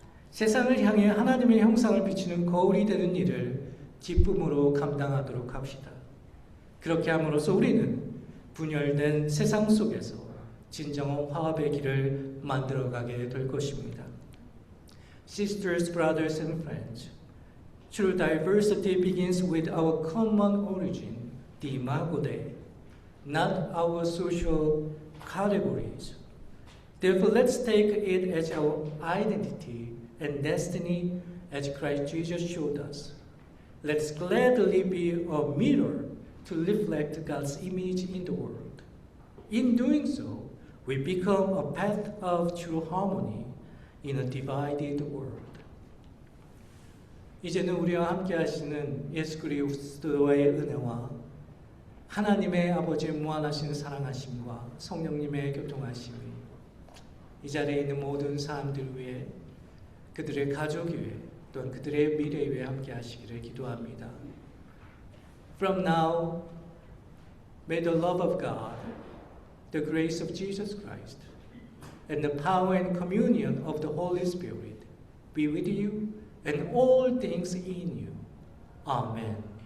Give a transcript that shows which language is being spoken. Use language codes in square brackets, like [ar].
[ko] 세상을 향해 하나님의 형상을 비추는 거울이 되는 일을 기쁨으로 감당하도록 합시다. 그렇게 함으로써 우리는 분열된 세상 속에서 진정한 화합의 길을 만들어가게 될 것입니다. [en] Sisters, brothers and friends, true diversity begins with our common origin, the Imago Dei, not our social categories. Therefore, let's take it as our identity and destiny as Christ Jesus showed us. Let's gladly be a mirror to reflect God's image in the world. In doing so, we become a path of true harmony in a divided world. [ko] 이제는 우리와 함께 하시는 예수 그리스도의 은혜와 하나님의 아버지의 무한하신 사랑하심과 성령님의 교통하심이 이 자리에 있는 모든 사람들 위해 그들의 가족 위해 또한 그들의 미래 위해 함께 하시기를 기도합니다. [en] From now, may the love of God, the grace of Jesus Christ, and the power and communion of the Holy Spirit be with you and all things in you. Amen.